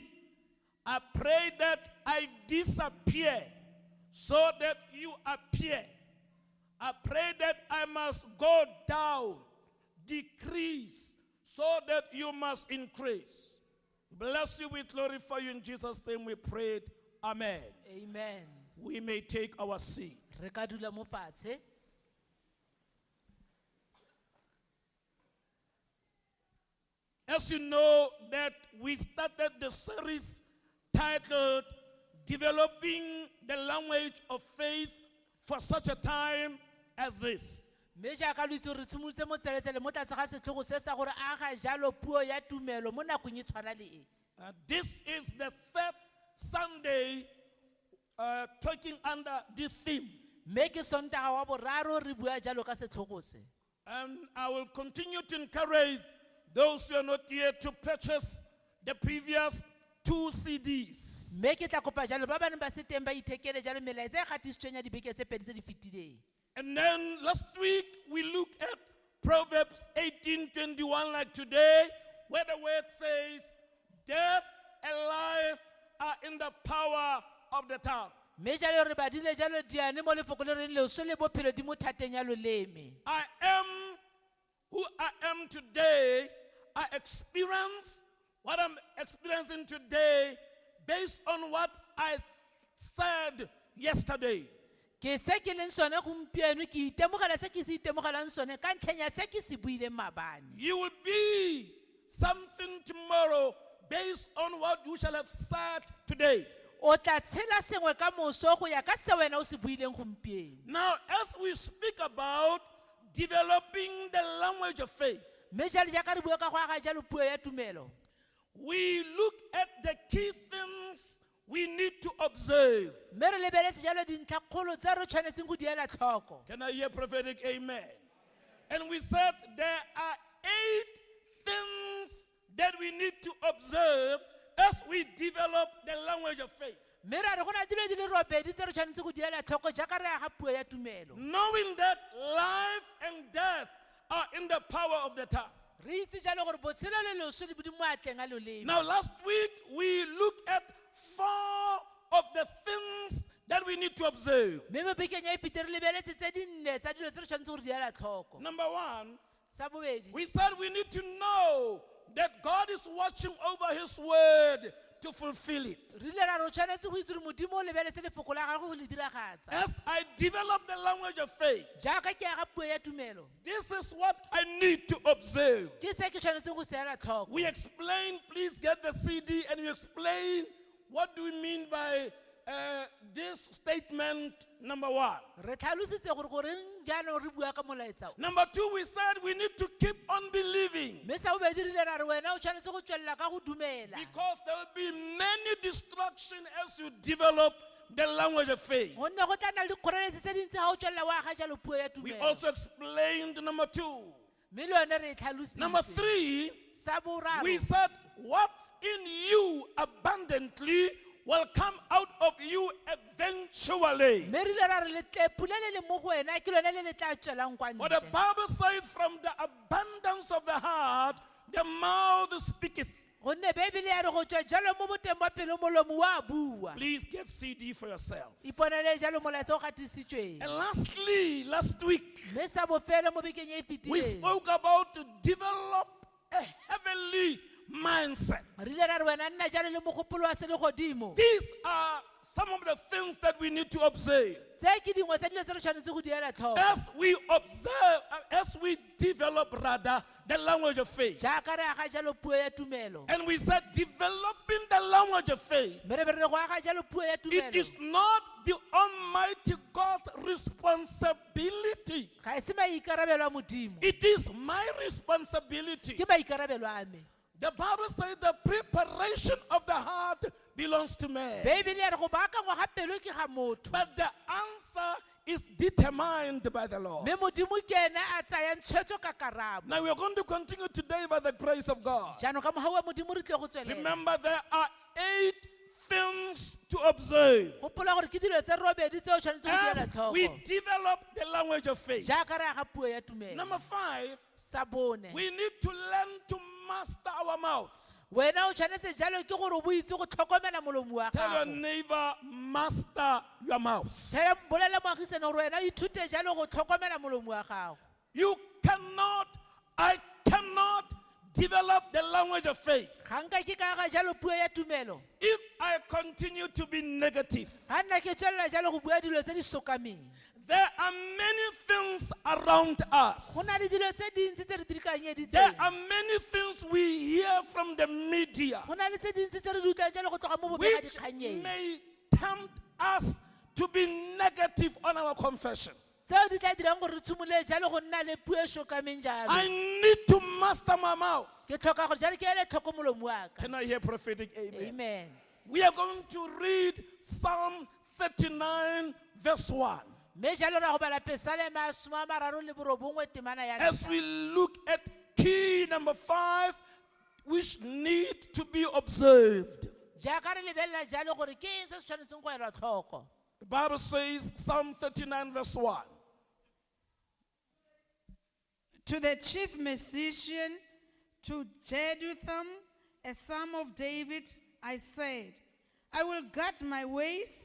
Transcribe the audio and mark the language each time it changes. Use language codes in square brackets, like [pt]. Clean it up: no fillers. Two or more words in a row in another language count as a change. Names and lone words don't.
[en] I pray that I disappear so that you appear. I pray that I must go down, decrease, so that you must increase. Bless you, we glorify you in Jesus' name we prayed. Amen. Amen. We may take our seat. [tn] Re ka dula mo fatshe. [en] As you know that we started the series titled Developing the Language of Faith for such a time as this. [tn] Mme jaaka lo itse re tshimolotse mo tseletsele mo tlase ga setlhogo se sa gore aga jalo puo ya tumelo mo nakong e tshwana le e. [en] This is the third Sunday talking under this theme. [tn] Mme ke Sontaga wa boraro re bua jalo ka setlhogo se. [en] And I will continue to encourage those who are not here to purchase the previous 2 CDs. [tn] Mme ke tla kopa jalo ba bane ba se teng ba ithekele jalo melaetsa e gatisitsweng ya dibeke tse pedi tse di fetileng. [en] And then last week we looked at Proverbs 18:21 like today, where the word says, death and life are in the power of the tongue. [tn] Mme jalo re badile jalo diane mo lefoko le reng leoso le bophelo di mo thateng ya loleme. [en] I am who I am today. I experience what I'm experiencing today based on what I said yesterday. [tn] Ke se ke leng sone gompieno ke itemogela se ke se itemogelang sone ka ntlheng ya se ke se buileng maabane. [en] You will be something tomorrow based on what you shall have said today. [tn] O tla tshela sengwe ka moso go ya ka se wena o se buileng gompieno. [en] Now, as we speak about developing the language of faith, [tn] Mme jalo jaaka re bua ka go aga jalo puo ya tumelo, [en] we look at the key things we need to observe. [tn] mme re lebeletse jalo dintlha kgolo tse re tshwanetseng go di ela tlhoko. [en] Can I hear prophetic amen? And we said there are 8 things that we need to observe as we develop the language of faith. [tn] Mme ra re go na dilo di le robedi tse re tshwanetseng go di ela tlhoko jaaka re aga puo ya tumelo. [en] Knowing that life and death are in the power of the tongue. [tn] Re itse jalo gore botshelo le loso di mo atleng a loleme. [en] Now, last week we looked at 4 of the things that we need to observe. [tn] Mme mo bekeng ya e fete re lebeletse tse dinne tsa dilo tse re tshwanetseng gore di ela tlhoko. [en] Number 1, [tn] Sa bobedi, [en] we said we need to know that God is watching over His word to fulfill it. [tn] re ile ra re o tshwanetse go itse gore modimo o lebeletse lefoko la gagwe go le diragatsa. [en] As I develop the language of faith, [tn] Jaaka ke aga puo ya tumelo, [en] this is what I need to observe. [tn] ke se ke tshwanetseng go se ela tlhoko. [en] We explain, please get the CD, and we explain what do we mean by this statement, number 1. [tn] Re tlhalositse gore goreng jaanong re bua ka molaetsa o. [en] Number 2, we said we need to keep on believing [tn] Mme sa bobedi re ile ra re wena o tshwanetse go tswelela ka go dumela. [en] because there will be many distractions as you develop the language of faith. [tn] Gonne go tla nna le dikgoreletsi tse dintsi ga o tswelela o aga jalo puo ya [en] We [tn] tumelo. [en] also explained number 2. [tn] Mme le yone re e tlhalositse. [en] Number 3, [tn] Sa boraro, [en] we said what's in you abundantly will come out of you eventually. [tn] mme re ile ra re letlepu le le mo go wena ke lone le le tla tswelang kwa [en] For the [tn] ntle. [en] Bible says, from the abundance of the heart, the mouth speaketh. [tn] Gonne Bibele ya re go tswa jalo mo boteng ba pelo molomo wa bua. [en] Please get CD for yourself. [tn] Iponele jalo molaetsa o gatisitsweng. [en] And lastly, last week, [tn] Mme sa bofelo mo bekeng e e [en] we [tn] fetileng. [en] spoke about to develop a heavenly mindset. [tn] Re ile ra re wena nna jalo le mogopolo wa se le godimo. [en] These are some of the things that we need to observe. [tn] Tse ke dingwe tsa dilo tse re tshwanetse go di ela tlhoko. [en] As we observe, as we develop rather the language of faith. [tn] Jaaka re aga jalo puo ya tumelo. [en] And we said developing the language of faith. [tn] Mme re be re re go aga jalo puo ya [en] It [tn] tumelo. [en] is not the Almighty God's responsibility. [tn] Ga e se maikarabelo a modimo. [en] It is my responsibility. [tn] Ke maikarabelo a me. [en] The Bible says the preparation of the heart belongs to man. [tn] Bibele ya re go baakangwa ga pelo ke ga motho. [en] But the answer is determined by the Lord. [tn] Mme modimo ke ene a tsayang tshwetso ka karabo. [en] Now we are going to continue today by the grace of God. [tn] Jaanong ka mogau wa modimo re tle go tswelela. [en] Remember, there are 8 things to observe. [tn] gopola gore ke dilo tse robedi tse o tshwanetseng go di ela [en] As we [tn] tlhoko [en] develop the language of faith. [tn] jaaka re aga puo ya tumelo [en] Number 5, [tn] sa bone [en] we need to learn to master our mouths. [tn] wena o tshwanetse jalo ke gore o bo itse go tlhokomela molomo wa [en] Tell your [tn] gago [en] neighbor, master your mouth. [tn] bolela moagisane gore wena o ithute jalo go tlhokomela molomo wa gago [en] I cannot develop the language of faith [tn] ga nka ke ka aga jalo puo ya tumelo [en] if I continue to be negative. [tn] ga nna ke tswelela jalo go bua dilo tse di sokameng [en] There are many things around us. [tn] go na le dilo tse dintsi tse re [en] There [tn] dirikanyeditseng [en] are many things we hear from the media [tn] go na le tse dintsi tse re di utlwang jalo go tloga mo [en] which [tn] bobegadikganyeng [en] may tempt us to be negative on our confession. [tn] tseo di tla dirang gore re tshimolole jalo go nna le puo e sokameng jalo [en] I need to master my mouth. [tn] ke tlhoka gore jalo ke ele tlhoko molomo wa ka [en] Can I hear prophetic amen? [tn] amen [en] We are going to read Psalm 39 verse 1. [tn] mme jalo ra go bala pesalema 39 temana ya [en] As we look at key number 5, which need to be observed. [tn] jaaka re lebelela jalo gore ke eng se se tshwanetseng go elwa tlhoko [en] The Bible says, Psalm 39 verse 1. To the chief musician, to Jeduthun, a psalm of David, I said, I will guard my ways,